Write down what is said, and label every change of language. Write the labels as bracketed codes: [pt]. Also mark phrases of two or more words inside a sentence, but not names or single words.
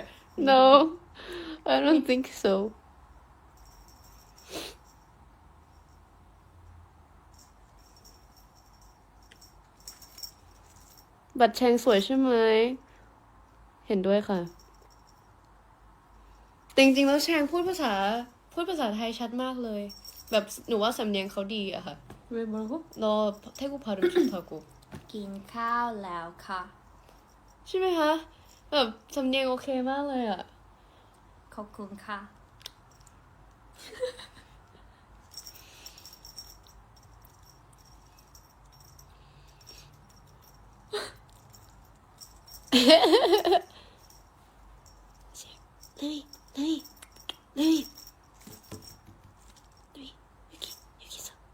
[en] No, I don't think so. [th] บัตรแชงสวยใช่ไหมเห็นด้วยค่ะแต่จริงๆแล้วแชงพูดภาษาไทยชัดมากเลยแบบหนูว่าสำเนียงเขาดีอะค่ะ [ko] 왜 뭐라고? 너 태국 발음 좋다고 [th] กินข้าวแล้วค่ะ. ใช่ไหมคะแบบสำเนียงโอเคมากเลยอะ ขอบคุณค่ะ. [ko] 루이 여기서